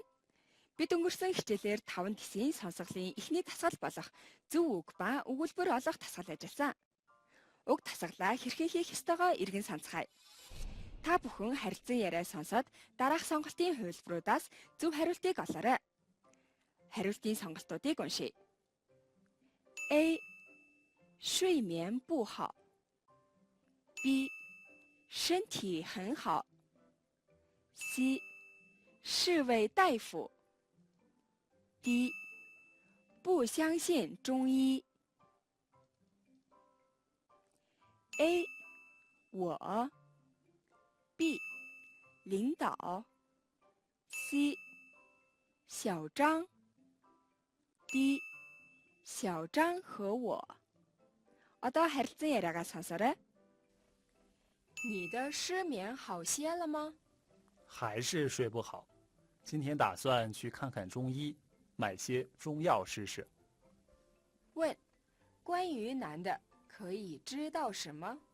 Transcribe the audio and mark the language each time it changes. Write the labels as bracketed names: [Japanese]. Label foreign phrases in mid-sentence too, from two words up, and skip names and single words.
[Mongolian] Бид өнгөрсөн хичээлээр 5 тисийн сонсголын эхний дасгал болох зөв үг ба өгүүлбэр олох дасгал ажилласан. Уг дасгалаа хэрхэн хийх ёстойгоо эргэн санацгаая. Та бүхэн харилцан яриа сонсоод дараах сонголтын хувилбаруудаас зөв хариултыг олоорой. Хариултын сонголтуудыг уншийе. A. [Chinese] 睡眠不好 B. 身体很好 C. 是位大夫 D. 不相信中医 A. 我 B. 领导 C. 小张 D. 小张和我 [Mongolian] Одоо харилцан яриагаа сонсоорой. [Chinese] 你的失眠好些了吗？还是睡不好，今天打算去看看中医，买些中药试试。问：关于男的可以知道什么？